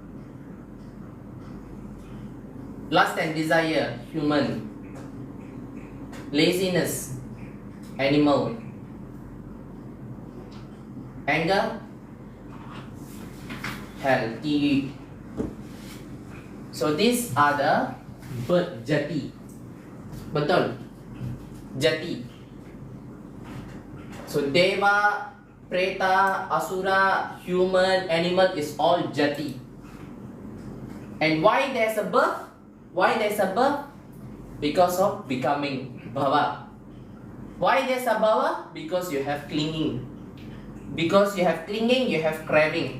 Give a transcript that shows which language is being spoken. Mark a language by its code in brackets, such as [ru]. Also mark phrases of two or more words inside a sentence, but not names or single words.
[en] Lust and desire, human. Laziness, animal. Anger, hell, TU. So these are the birth jati. [ms] Betul? Jati. [en] So deva, preta, asura, human, animal is all jati. And why there's a birth? Why there's a birth? Because of becoming bhava. Why there's a bhava? Because you have clinging. Because you have clinging, you have craving.